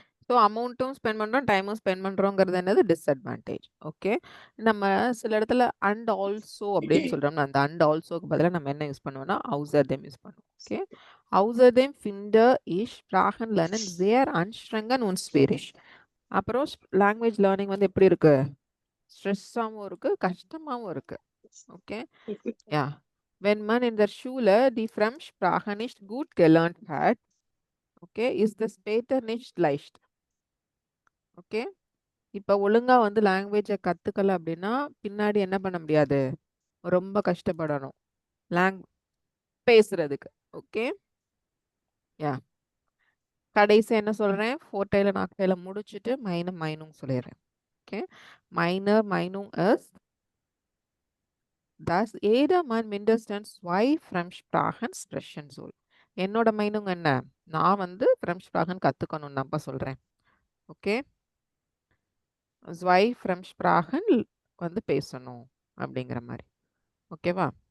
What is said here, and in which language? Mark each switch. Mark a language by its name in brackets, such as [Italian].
[Tamil] So அமௌண்ட்டும் spend பண்ணுறோம், டைமும் ஸ்பெண்ட் பண்ணுறோங்கிறது என்னது, டிஸ்அட்வான்டேஜ். ஓகே, நம்ம சில இடத்துல அண்ட் ஆல்சோ அப்படின்னு சொல்கிறோம்னா அந்த அண்ட் ஆல்சோக்கு பதிலாக நம்ம என்ன யூஸ் பண்ணுவோம்னா außerdem யூஸ் பண்ணுவோம். [German] ஓகே, außerdem finde ich Sprachenlernen sehr anstrengend und schwierig. [Tamil] அப்புறம் லாங்குவேஜ் லேர்னிங் வந்து எப்படி இருக்கு, ஸ்ட்ரெஸ்ஸாகவும் இருக்கு, கஷ்டமாகவும் இருக்கு. [German] ஓகே, ja, wenn man in der Schule die Fremdsprache nicht gut gelernt hat, okay, ist das später nicht leicht. [Tamil] Okay, இப்போ ஒழுங்கா வந்து லாங்குவேஜை கற்றுக்கல அப்படின்னா பின்னாடி என்ன பண்ண முடியாது, ரொம்ப கஷ்டப்படணும் பேசுறதுக்கு. ஓகே, கடைசி என்ன சொல்கிறேன், ஃபோர்டைல நாக்டைல முடிச்சுட்டு மைனும் சொல்லிடுறேன். [German] ஓகே, மைனும் இஸ் das jedermann mindestens 2 Fremdsprachen sprechen soll. [Tamil] என்னோட மைனுங்க என்ன, நான் வந்து ஃப்ரெம்ஸ்ப்ராகன் கற்றுக்கணும்னு தான்ப்பா சொல்கிறேன். ஓகே, 2 Fremdsprachen வந்து பேசணும் அப்படிங்கிற மாதிரி. ஓகேவா?